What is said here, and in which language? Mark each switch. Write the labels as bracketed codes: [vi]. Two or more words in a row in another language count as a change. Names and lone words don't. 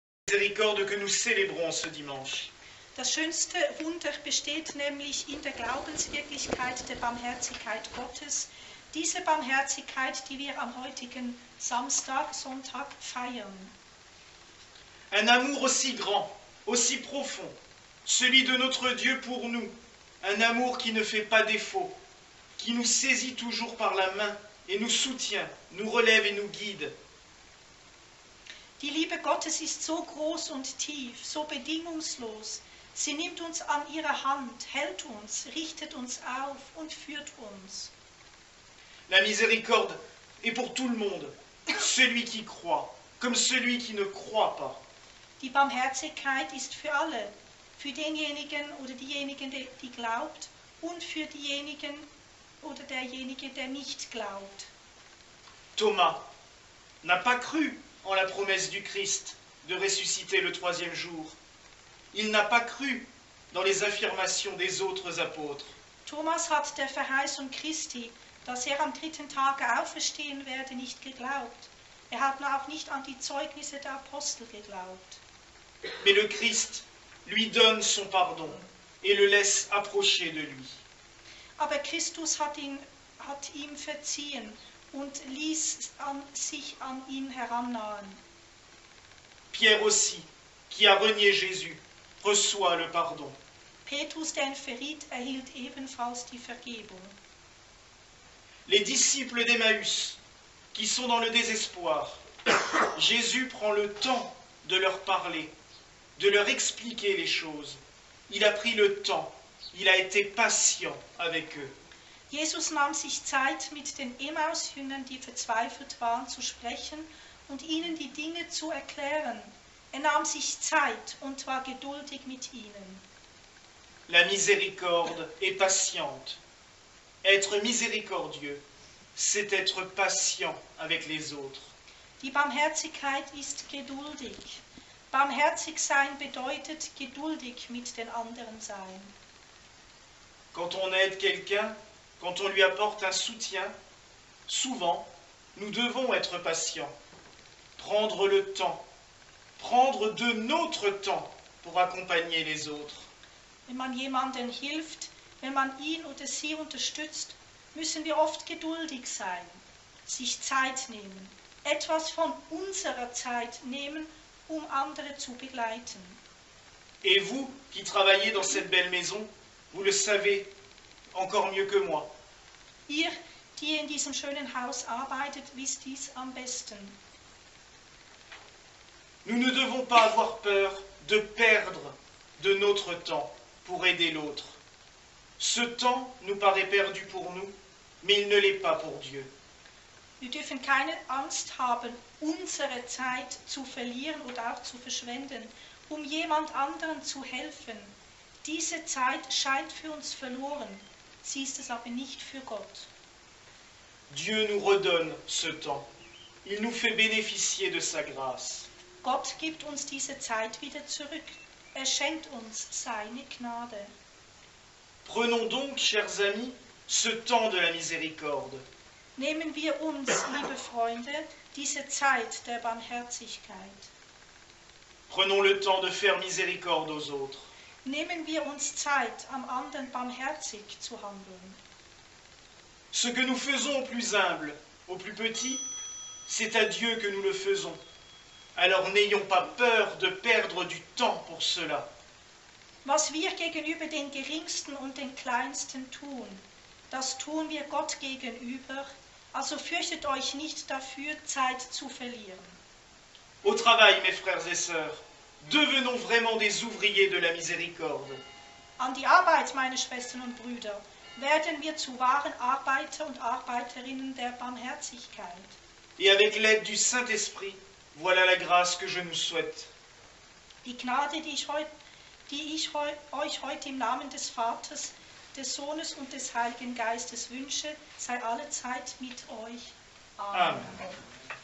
[fr] Miséricorde que nous célébrons ce dimanche. [de] Das schönste Wunder besteht nämlich in der Glaubenswirklichkeit der Barmherzigkeit Gottes. Diese Barmherzigkeit, die wir am heutigen Sonntag feiern. [fr] Un amour aussi grand, aussi profond, celui de notre Dieu pour nous. Un amour qui ne fait pas défaut, qui nous saisit toujours par la main et nous soutient, nous relève et nous guide. [de] Die Liebe Gottes ist so groß und tief, so bedingungslos. Sie nimmt uns an ihre Hand, hält uns, richtet uns auf und führt uns. [fr] La miséricorde est pour tout le monde, celui qui croit, comme celui qui ne croit pas. [de] Die Barmherzigkeit ist für alle, für denjenigen oder diejenigen, die glaubt, und für diejenigen oder derjenige, der nicht glaubt. [fr] Thomas n'a pas cru en la promesse du Christ de ressusciter le troisième jour. Il n'a pas cru dans les affirmations des autres apôtres. [de] Thomas hat der Verheißung Christi, dass am dritten Tage auferstehen werde, nicht geglaubt. Hat auch nicht an die Zeugnisse der Apostel geglaubt. [fr] Mais le Christ lui donne son pardon et le laisse approcher de lui. [de] Aber Christus hat ihm verziehen und ließ sich an ihn herannahen. [fr] Pierre aussi, qui a renié Jésus, reçoit le pardon. [de] Petrus, der ihn verriet, erhielt ebenfalls die Vergebung. [fr] Les disciples d'Emmaüs, qui sont dans le désespoir, Jésus prend le temps de leur parler, de leur expliquer les choses. Il a pris le temps, il a été patient avec eux. [de] Jesus nahm sich Zeit, mit den Emmaus-Jüngern, die verzweifelt waren, zu sprechen und ihnen die Dinge zu erklären. Nahm sich Zeit und war geduldig mit ihnen. [fr] La miséricorde est patiente. Être miséricordieux, c'est être patient avec les autres. [de] Die Barmherzigkeit ist geduldig. Barmherzig sein bedeutet geduldig mit den anderen sein. [fr] Quand on aide quelqu'un, quand on lui apporte un soutien, souvent, nous devons être patients, prendre le temps, prendre de notre temps pour accompagner les autres. [de] Wenn man jemandem hilft, wenn man ihn oder sie unterstützt, müssen wir oft geduldig sein, sich Zeit nehmen, etwas von unserer Zeit nehmen, um andere zu begleiten. [fr] Et vous, qui travaillez dans cette belle maison, vous le savez encore mieux que moi. [de] Ihr, die in diesem schönen Haus arbeitet, wisst dies am besten. [fr] Nous ne devons pas avoir peur de perdre de notre temps pour aider l'autre. Ce temps nous paraît perdu pour nous, mais il ne l'est pas pour Dieu. [de] Wir dürfen keine Angst haben, unsere Zeit zu verlieren oder auch zu verschwenden, um jemand anderen zu helfen. Diese Zeit scheint für uns verloren, sie ist es aber nicht für Gott. [fr] Dieu nous redonne ce temps. Il nous fait bénéficier de sa grâce. [de] Gott gibt uns diese Zeit wieder zurück. Er schenkt uns seine Gnade. [fr] Prenons donc, chers amis, ce temps de la miséricorde. [de] Nehmen wir uns, liebe Freunde, diese Zeit der Barmherzigkeit. [fr] Prenons le temps de faire miséricorde aux autres. [de] Nehmen wir uns Zeit, am anderen barmherzig zu handeln. [fr] Ce que nous faisons au plus humble, au plus petit, c'est à Dieu que nous le faisons. Alors n'ayons pas peur de perdre du temps pour cela. [de] Was wir gegenüber den Geringsten und den Kleinsten tun, das tun wir Gott gegenüber. Also fürchtet euch nicht dafür, Zeit zu verlieren. [fr] Au travail, mes frères et sœurs, devenons vraiment des ouvriers de la miséricorde. [de] An die Arbeit, meine Schwestern und Brüder, werden wir zu wahren Arbeiter und Arbeiterinnen der Barmherzigkeit. [fr] Et avec l'aide du Saint-Esprit, voilà la grâce que je nous souhaite. [de] Die Gnade, die ich euch heute im Namen des Vaters, des Sohnes und des Heiligen Geistes wünsche, sei allezeit mit euch. Amen. Amen.